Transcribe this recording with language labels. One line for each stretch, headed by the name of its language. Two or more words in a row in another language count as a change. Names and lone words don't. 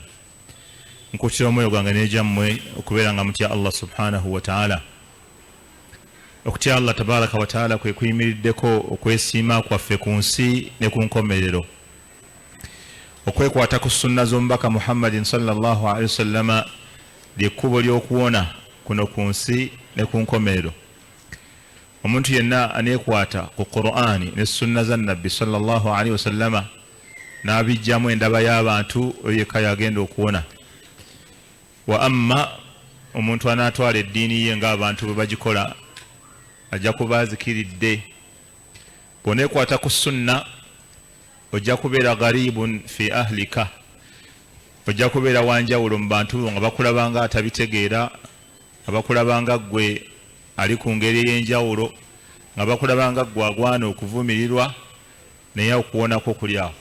Ganda: Nkukira omwoyo gwange n'egyammwe okubeera nga mutya Allah
Arabic: سبحانه وتعالى.
Ganda: Okutya Allah
Arabic: تبارك وتعالى
Ganda: kwe kuyimiriddeko okwesiima kwaffe ku nsi ne ku nkomerero, okwekwata ku sunna z'omubaka Muhammadin
Arabic: صلى الله عليه وسلم
Ganda: lyekkubo ly'okuwona kuno ku nsi ne ku nkomerero. Omuntu yenna aneekwata ku Qur'ani ne sunna za nabbi
Arabic: صلى الله عليه وسلم
Ganda: n'abijjamu endaba y'abantu oyo yekka yagenda okuwona. Wa amma omuntu anaatwala eddiini ye ng'abantu bwe bagikola ajja kuba azikiridde. Bw'oneekwata ku sunna ojja kubeera
Arabic: غريب في أهلك,
Ganda: ojja kubeera wanjawulo mu bantu nga bakulabanga atabitegeera, nga bakulabanga ggwe ali ku ngeri ey'enjawulo, nga bakulabanga ggwe agwana okuvumirirwa, naye okuwonako kuli awo.